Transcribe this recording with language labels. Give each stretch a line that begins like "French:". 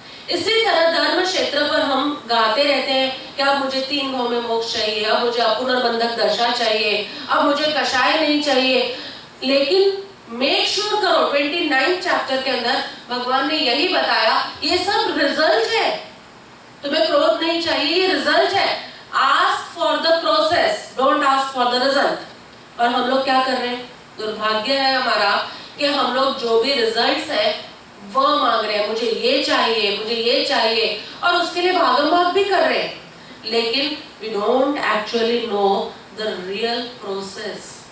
Hindi: इसी तरह धर्म क्षेत्र पर हम गाते रहते हैं कि अब मुझे 3 भाव में मोक्ष चाहिए, अब मुझे अपुनर्बंधक दशा चाहिए, अब मुझे कषाय नहीं चाहिए। लेकिन मेक श्योर करो 29 चैप्टर के अंदर भगवान ने यही बताया, ये सब रिजल्ट है। तुम्हें क्रोध नहीं चाहिए, ये रिजल्ट है।
English: Ask for the process, don't ask for the result।
Hindi: और हम लोग क्या कर रहे हैं? दुर्भाग्य है हमारा कि हम लोग जो भी रिजल्ट्स है वो मांग रहे हैं, मुझे ये चाहिए, मुझे ये चाहिए, और उसके लिए भागम भाग भी कर रहे हैं, लेकिन
English: we don't actually know the real process।